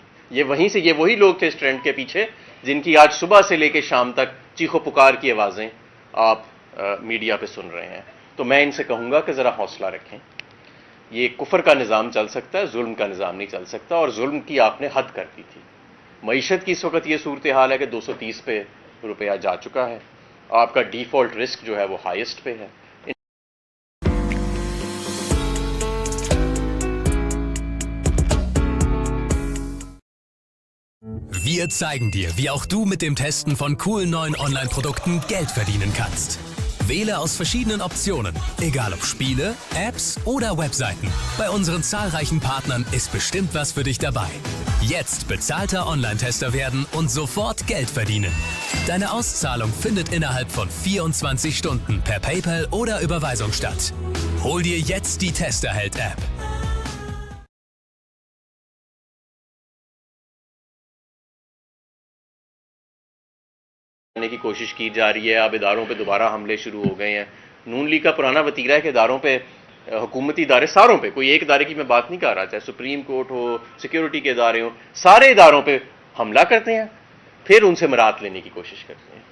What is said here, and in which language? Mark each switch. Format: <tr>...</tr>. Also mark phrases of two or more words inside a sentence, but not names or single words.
<ur>یہ وہی لوگ تھے اس ٹرینڈ کے پیچھے جن کی آج صبح سے لے کر شام تک چیخ و پکار کی آوازیں آپ میڈیا پہ سن رہے ہیں. تو میں ان سے کہوں گا کہ ذرا حوصلہ رکھیں، یہ کفر کا نظام چل سکتا ہے، ظلم کا نظام نہیں چل سکتا، اور ظلم کی آپ نے حد کر دی تھی. معیشت کی اس وقت یہ صورتحال ہے کہ 230 پہ روپیہ جا چکا ہے، آپ کا</ur> <en>default risk</en> <ur>جو ہے وہ ہائیسٹ پہ ہے.</ur> <de>Wir zeigen dir, wie auch du mit dem Testen von coolen neuen Online-Produkten Geld verdienen kannst. Wähle aus verschiedenen Optionen, egal ob Spiele, Apps oder Webseiten. Bei unseren zahlreichen Partnern ist bestimmt was für dich dabei. Jetzt bezahlter Online-Tester werden und sofort Geld verdienen. Deine Auszahlung findet innerhalb von 24 Stunden per PayPal oder Überweisung statt. Hol dir jetzt die Testerheld-App.</de> <ur>کی کوشش کی جا رہی ہے. اب اداروں پہ دوبارہ حملے شروع ہو گئے ہیں۔ نون لیگ کا پرانا وطیرہ ہے کہ اداروں پہ، حکومتی ادارے ساروں پہ، کوئی ایک ادارے کی میں بات نہیں کر رہا، چاہے سپریم کورٹ ہو، سکیورٹی کے ادارے ہو، سارے اداروں پہ حملہ کرتے ہیں، پھر ان سے مراعات لینے کی کوشش کرتے ہیں.</ur>